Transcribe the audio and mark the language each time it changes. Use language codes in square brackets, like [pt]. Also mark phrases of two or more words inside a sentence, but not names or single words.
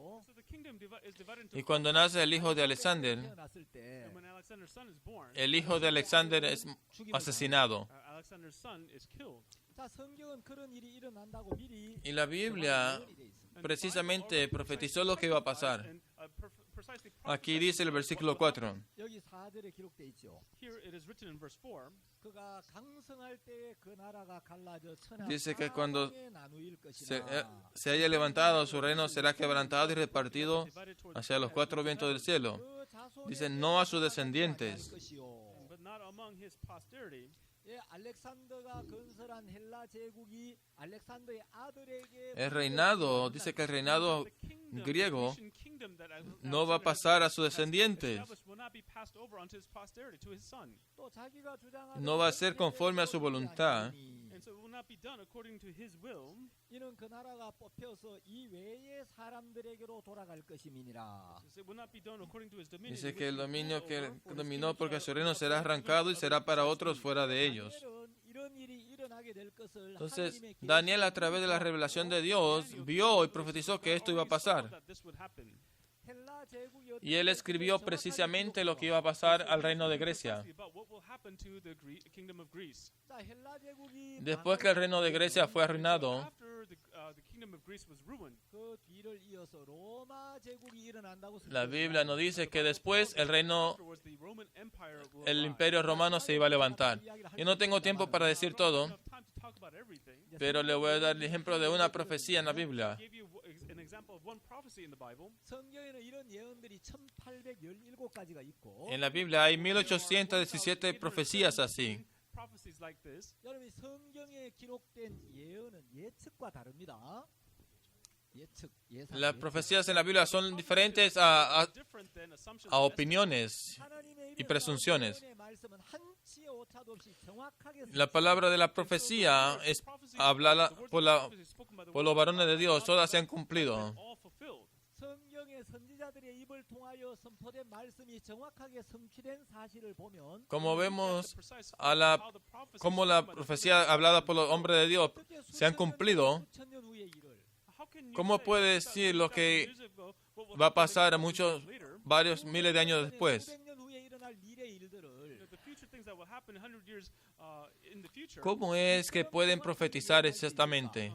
[es] Y cuando nace el hijo de Alexander, el hijo de Alexander es asesinado. Y la Biblia precisamente profetizó lo que iba a pasar. Aquí dice el versículo 4. [ko] 여기 4절에 기록돼 있죠. 그가 강성할 때에 그 나라가 갈라져 천하 [es] Dice que cuando [ko] 나누일 것이나. [es] se haya levantado, su reino será quebrantado y repartido hacia los 4 vientos del cielo. Dice, no a sus descendientes. [ko] 알렉산더가 건설한 헬라 제국이 알렉산더의 아들에게 [es] El reinado, dice que el reinado griego no va a pasar a sus descendientes. [ko] 또 자기가 주장하는 [es] No va a ser conforme a su voluntad. [ko] 이는 그 나라가 뽑혀서 이 외의 사람들에게로 돌아갈 것임이니라. [es] Dice que el dominio que dominó porque su reino será arrancado y será para otros fuera de ellos. [ko] 이런 일이 일어나게 될 것을 [es] Entonces, [ko] 하나님의 [es] Daniel a través de la revelación de Dios vio y profetizó que esto iba a pasar. [ko] 헬라 제국이 [es] Y él escribió precisamente lo que iba a pasar al reino de Grecia. [ko] 자, 헬라 제국이 [es] Después que el reino de Grecia fue arruinado, [ko] 그 뒤를 이어서 로마 제국이 일어난다고 [es] la Biblia nos dice que después el imperio romano se iba a levantar. Yo no tengo tiempo para decir todo, pero le voy a dar el ejemplo de una profecía en la Biblia. [ko] 성경에는 이런 예언들이 1817가지가 있고 [es] En la Biblia hay 1817 profecías así. [ko] 여러분이 성경에 기록된 예언은 예측과 다릅니다. 예측, 예상. [es] Las profecías en la Biblia son diferentes a opiniones y presunciones. La palabra de la profecía es hablada por los varones de Dios, todas se han cumplido. [ko] 성경의 선지자들의 입을 통하여 선포된 말씀이 정확하게 성취된 사실을 보면 [es] Como vemos como la profecía hablada por los hombres de Dios se han cumplido, ¿cómo puede decir lo que va a pasar varios miles de años después? ¿Cómo es que pueden profetizar exactamente?